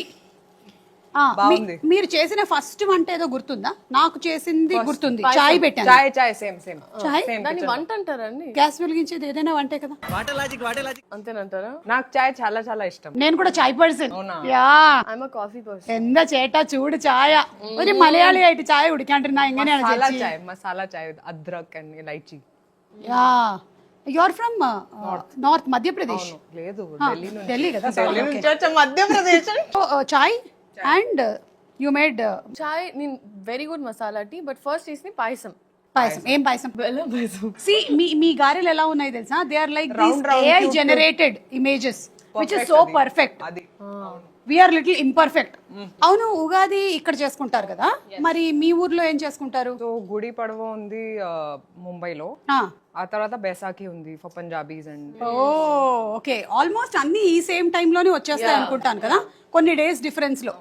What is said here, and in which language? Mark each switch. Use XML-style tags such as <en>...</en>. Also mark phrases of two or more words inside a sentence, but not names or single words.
<te>మీరు చేసిన ఫస్ట్ వంట ఏదో గుర్తుందా? నాకు చేసింది గుర్తుంది, చాయ్ పెట్టాను. చాయ్</te> <en>same same</en> <te>చాయ్ దాన్ని వంట అంటారండి. గ్యాస్ వెలిగించేది ఏదైనా వంటే కదా. అంతేనంటారా? నాకు చాయ్ చాలా చాలా ఇష్టం. నేను కూడా చాయ్ పర్సన్. యా,</te> <en>I'm a coffee person.</en> <ml>എന്താ ചേട്ടാ ചൂട് ചായ? ഒരു മലയാളിയായിട്ട് ചായ കുടിക്കാണ്ടിരുന്ന എങ്ങനെയാണ് ചേച്ചി?</ml> <hi>मसाला चाय, अदरक అండ్ ఇలైచి.</hi> <en>Ya, you are from North Madhya Pradesh.</en> <te>లేదు, ఢిల్లీ నుంచి. ఢిల్లీ కదా. ఢిల్లీ నుంచి వచ్చా, మధ్యప్రదేశ్.</te> <en>chai and you made చాయ్.</en> <te>నేను</te> <en>very good masala tea, but first</en> <te>చేసింది పాయసం. పాయసం. ఏం పాయసం? బెల్లం పాయసం. సి మీ గారెలు ఎలా ఉన్నాయి తెలుసా?</te> <en>they are like these AI generated images which is so perfect.</en> <te>అది</te> <en>we are little imperfect.</en> <te>అవును, ఉగాది ఇక్కడ చేసుకుంటారు కదా, మరి మీ ఊర్లో ఏం చేసుకుంటారు? సో గుడి పడవ ఉంది ముంబైలో, ఆ తర్వాత బైసాఖి ఉంది</te> <en>for Punjabis.</en> <te>అండ్ ఓకే, ఆల్మోస్ట్ అన్ని ఈ</te> <en>same time</en> <te>లోనే వచ్చేస్తాయి అనుకుంటాను కదా, కొన్ని</te> <en>days difference</en> <te>లో.</te>